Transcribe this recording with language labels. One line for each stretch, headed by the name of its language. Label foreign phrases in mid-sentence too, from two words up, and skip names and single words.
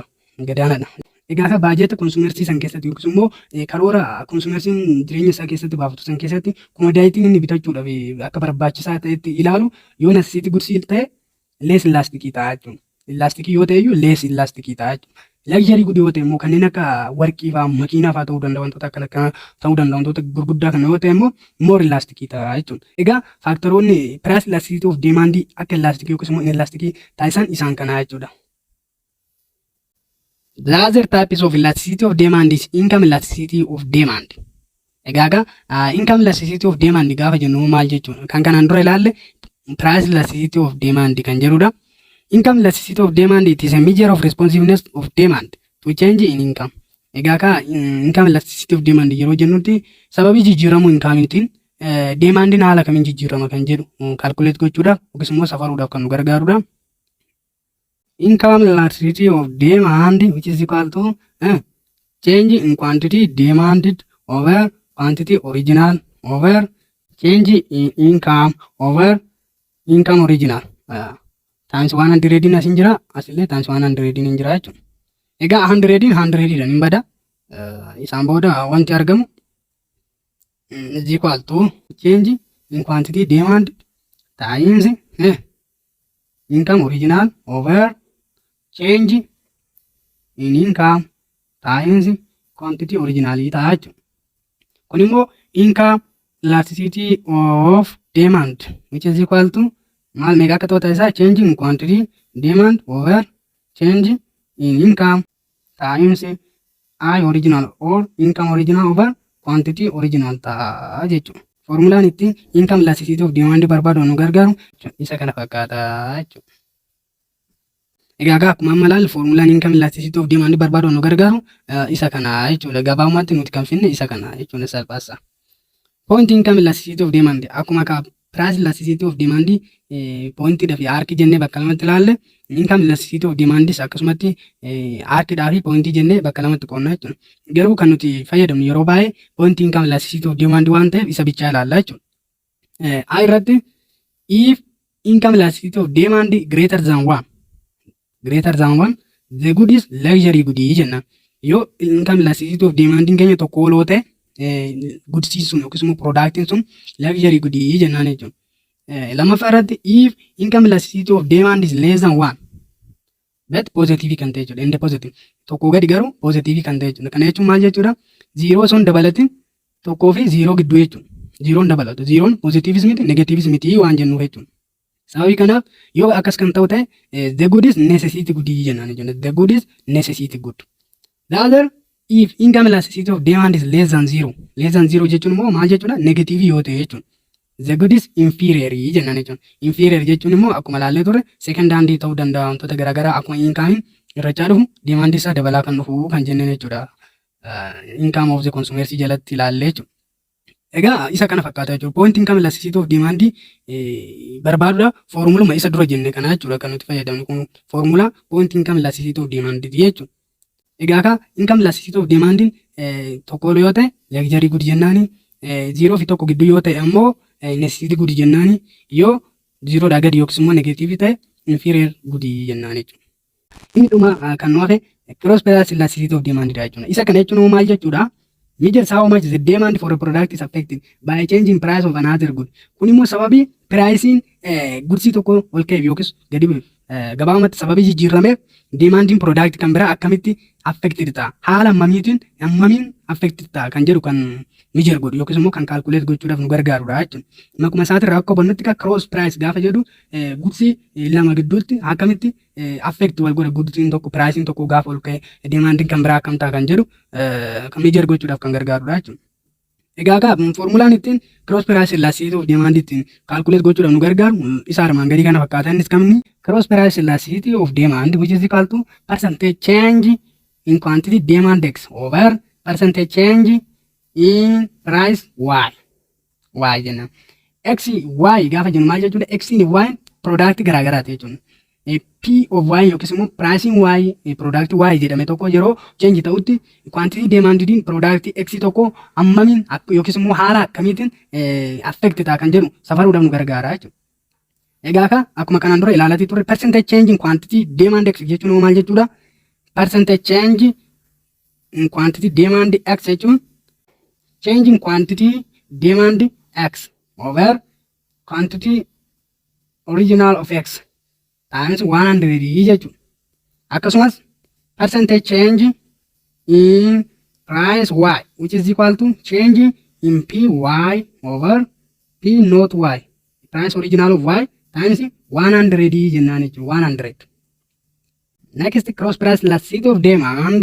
Oromo: Gadaanadha. Egaa baajeta konsumersii san keessatti yookiis immoo karoora konsumersiin jireenya isaa keessatti baafatu san keessatti komodaayitiin inni bitachuudhaaf akka barbaachisaa ta'etti ilaalu yoo
English: necessity goods
Oromo: ta'e less elastikii ta'a jechuudha. Elastikii yoo ta'e iyyuu less elastikii ta'a jechuudha.
English: Luxury good
Oromo: yoo ta'e immoo kanneen akka warqii fa'aa makiinaa fa'aa ta'uu danda'a wantoota akkana ta'uu danda'a wantoota gurguddaa kana yoo ta'e immoo more elastikii ta'a jechuudha. Egaa faaktoroonni
English: price elasticity of demand
Oromo: akka elastikii yookiis immoo inelastikii taasisan isaan kana jechuudha.
English: The other types of elasticity of demand is income elasticity of demand.
Oromo: Egaa
English: income elasticity of demand
Oromo: gaafa jennu maal jechuudha? Kan kanaan dura ilaalle
English: price elasticity of demand
Oromo: kan jedhudha.
English: Income elasticity of demand it is a measure of responsiveness of demand to change in income.
Oromo: Egaa
English: income elasticity of demand
Oromo: yeroo jennutti sababii jijjiiramuu inkaamiitiin demandiin haala kamiin jijjiirama kan jedhu calculate gochuudhaaf yookiis immoo safaruudhaaf kan nu gargaarudha.
English: Income elasticity of demand which is equal to change in quantity demanded over quantity original over change in income over income original.
Oromo: Times 100 asin jira asillee times 100 hin jira jechuudha. Egaa 100 100 hin bada isaan booda wanti argamu
English: is equal to change in quantity demand times income original over change in income times quantity original
Oromo: ta'a jechuudha. Kun immoo
English: income elasticity of demand which is equal to
Oromo: maal meeqa akka ta'u taasisaa
English: change in quantity demand over change in income times I original or income original over quantity original
Oromo: ta'a jechuudha. Formulaan itti
English: income elasticity of demand
Oromo: barbaadu nu gargaaru isa kana fakkaata jechuudha. Egaa akkuma amma ilaallu formulaan
English: income elasticity of demand
Oromo: barbaadu nu gargaaru isa kana jechuudha. Gabaabumatti nuti kan finne isa kana jechuudha salphaasa.
English: Point income elasticity of demand
Oromo: akkuma
English: price elasticity of demand
Oromo: pointii fi arki jennee bakka lamatti ilaalle
English: income elasticity of demand
Oromo: akkasumatti arkidhaa fi pointii jennee bakka lamatti qoonnaa jechuudha. Garuu kan nuti fayyadamnu yeroo baay'ee
English: point income elasticity of demand
Oromo: waan ta'eef isa bichaa ilaalla jechuudha.
English: Irratti if income elasticity of demand greater than one the good is luxury good jenna.
Oromo: Yoo
English: income elasticity of demand
Oromo: keenya tokko oloo ta'e gudsiin sun yookiis immoo product sun luxury goodii jennaan jechuudha. Lammaffaa irratti
English: if income elasticity of demand is less than 1 but positive
Oromo: kan ta'e jechuudha. Inni positive tokko gadi garuu positive kan ta'e jechuudha. Kana jechuun maal jechuudha? 0 osoo hin dabalatin tokkoo fi 0 gidduu jechuudha. 0 hin dabalatu. 0 positives miti negatives miti waan jennuuf jechuudha. Sababii kanaaf yoo akkas kan ta'u ta'e
English: the good is necessity good
Oromo: jennaan jechuudha.
English: The good is necessity good. The other if income elasticity of demand is less than 0. Less than 0
Oromo: jechuun immoo maal jechuudha? Negative yoo ta'e jechuudha.
English: The good is inferior
Oromo: jennaan jechuudha. Inferior jechuun immoo akkuma ilaallee turre
English: second hand
Oromo: ta'uu danda'a wantoota garaagaraa akkuma income irra caalufu demand isaa dabalaa kan dhufu kan jennaan jechuudha.
English: Income of the consumers
Oromo: jalatti ilaallee jechuudha. Egaa isa kana fakkaata jechuudha.
English: Point income elasticity of demand
Oromo: barbaaduudha foormuluma isa dura jenne kana jechuudha kan nuti fayyadamnu kun foormula
English: point income elasticity of demand
Oromo: jechuudha. Egaa ka
English: income elasticity of demand
Oromo: tokko yoo ta'e
English: luxury good
Oromo: jennaani 0 fi tokko gidduu yoo ta'e ammoo
English: necessity good
Oromo: jennaani yoo 0 dhaa gadi yookiis immoo negative ta'e
English: inferior good
Oromo: jennaani jechuudha. Inni dhuma kan nu hafe
English: cross price elasticity of demand
Oromo: jechuudha. Isa kana jechuun maal jechuudha?
English: Measures how much the demand for a product is affected by changing price of another good.
Oromo: Kun immoo sababii
English: pricing goods
Oromo: tokko ol ka'eef yookiis gadi gabaabumatti sababii jijjiirameef
English: demanding product
Oromo: kan biraa akkamitti affected ta'a. Haala ammamiin affected ta'a kan jedhu kan measure godhu yookiis immoo kan calculate gochuudhaaf nu gargaarudha jechuudha. Makuma isaatiin rakkoo bannutti
English: cross price
Oromo: gaafa jedhu goods lama gidduutti akkamitti affect wal godha goods tokko pricing tokko gaafa ol ka'e demanding kan biraa akkam ta'a kan jedhu kan measure gochuudhaaf kan gargaarudha jechuudha. Egaa ka formulaan ittiin
English: cross price elasticity of demand
Oromo: ittiin calculate gochuudhaaf nu gargaaru isa armaan gadii kana fakkaata. Innis kamni
English: cross price elasticity of demand which is equal to percentage change in quantity demand x over percentage change in price y.
Oromo: Y jenna. X y gaafa jennu maal jechuudha? X in y product garaagaraati jechuudha.
English: P of y
Oromo: yookiis immoo pricing y product y jedhame tokko yeroo change ta'utti
English: quantity demanded product x
Oromo: tokko ammamiin yookiis immoo haala akkamiitiin affect ta'a kan jedhu safaruudhaaf nu gargaara jechuudha. Egaa ka akkuma kanaan dura ilaalatii turre
English: percentage change in quantity demand x
Oromo: jechuun maal jechuudha?
English: Percentage change in quantity demand x jechuun change in quantity demand x over quantity original of x times 100 jechuudha. Akkasumas percentage change in price y which is equal to change in py over p not y price original of y times 100
Oromo: jennaan jechuudha.
English: 100. Next cross price elasticity of demand.